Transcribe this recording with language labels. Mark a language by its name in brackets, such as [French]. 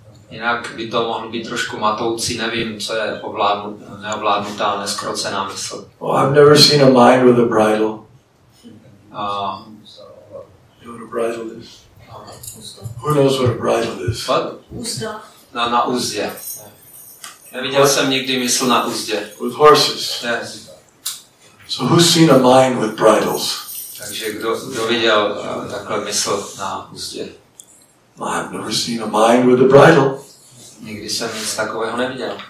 [Czech] Jinak by to mohlo být trošku matoucí. Nevím, co je neovládnutá, neskrocená mysl. [English] Well, I've never seen a mind with a bridle. You know what a bridle is? Who knows what a bridle is? [Czech] Na uzdě. Neviděl jsem nikdy mysl na uzdě. [English] With horses. Yes. So who's seen a mind with bridles? [Czech] Takže kdo viděl takhle mysl na uzdě? [English] I've never seen a mind with a bridle. [Czech] Nikdy jsem nic takového neviděl.